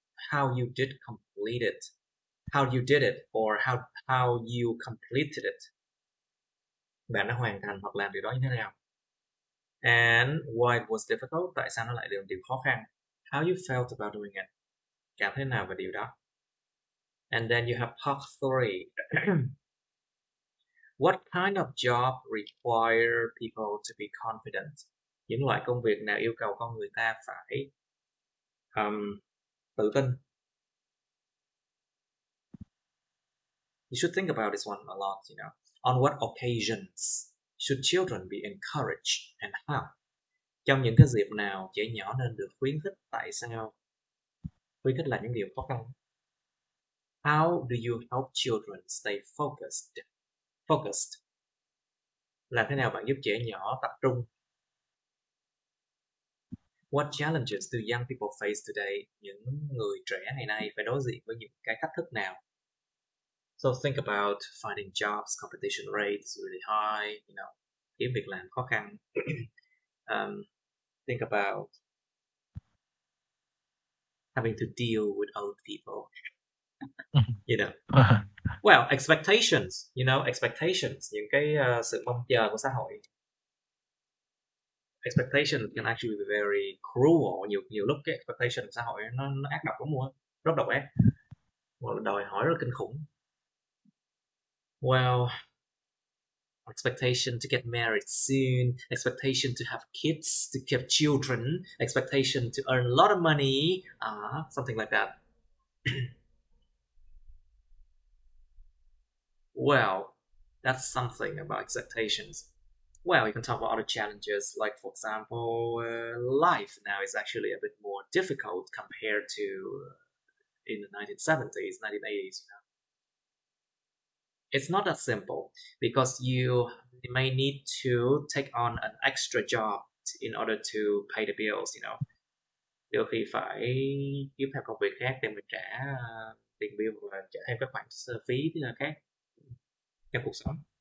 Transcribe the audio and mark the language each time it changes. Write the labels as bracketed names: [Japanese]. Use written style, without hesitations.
[English] How you did complete it. How you did it or how you completed it. [Vietnamese] Bạn đã hoàn thành hoặc làm điều đó như thế nào? [English] And why it was difficult. [Vietnamese] Tại sao nó lại là điều khó khăn? [English] How you felt about doing it. [Vietnamese] Cảm thế nào về điều đó? [English] And then you have part 3. What kind of job require people to be confident? [Vietnamese] Những loại công việc nào yêu cầu con người ta phải tự tin? [English] You should think about this one a lot, On what occasions should children be encouraged and how? [Vietnamese] Trong những cái dịp nào trẻ nhỏ nên được khuyến khích? Tại sao? Khuyến khích là những điều khó khăn. [English] How do you help children stay focused? [Vietnamese] Làm thế nào bạn giúp trẻ nhỏ tập trung? [English] What challenges do young people face today? [Vietnamese] Những người trẻ ngày nay phải đối diện với những cái thách thức nào? [English] So think about finding jobs, competition rate is really high, [Vietnamese] kiếm việc làm khó khăn. [English] Think about having to deal with old people. Well, expectations, expectations, [Vietnamese] những cái sự mong chờ của xã hội. [English] Expectation can actually be very cruel. [Vietnamese] Nhiều lúc cái expectation của xã hội nó ác độc lắm luôn, rất độc ác, đòi hỏi rất kinh khủng. [English] Well, expectation to get married soon, expectation to have kids, to keep children, expectation to earn a lot of money, something like that. Well, that's something about expectations. Well, you can talk about other challenges, like, for example, life now is actually a bit more difficult compared to in the 1970s, 1980s, It's not that simple, because you you may need to take on an extra job in order to pay the bills, [Vietnamese] đôi khi phải kiếm thêm công việc khác để mình trả tiền bill và trả thêm các khoản phí khác trong cuộc sống.